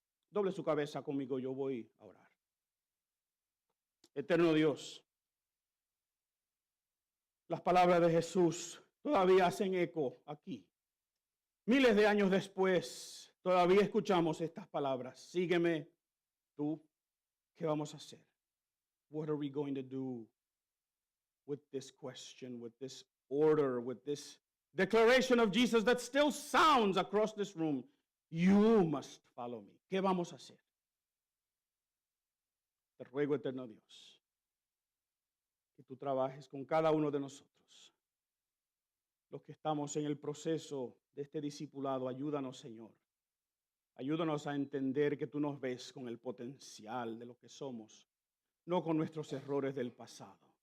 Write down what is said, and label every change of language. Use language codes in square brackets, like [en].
[es] Doble su cabeza conmigo, yo voy a orar. Eterno Dios, las palabras de Jesús todavía hacen eco aquí. Miles de años después, todavía escuchamos estas palabras: sígueme tú. ¿Qué vamos a hacer? [en] What are we going to do with this question, with this order, with this declaration of Jesus that still sounds across this room? You must follow me. [es] ¿Qué vamos a hacer? Te ruego, eterno Dios, que tú trabajes con cada uno de nosotros. Los que estamos en el proceso de este discipulado, ayúdanos, Señor. Ayúdanos a entender que tú nos ves con el potencial de lo que somos, no con nuestros errores del pasado.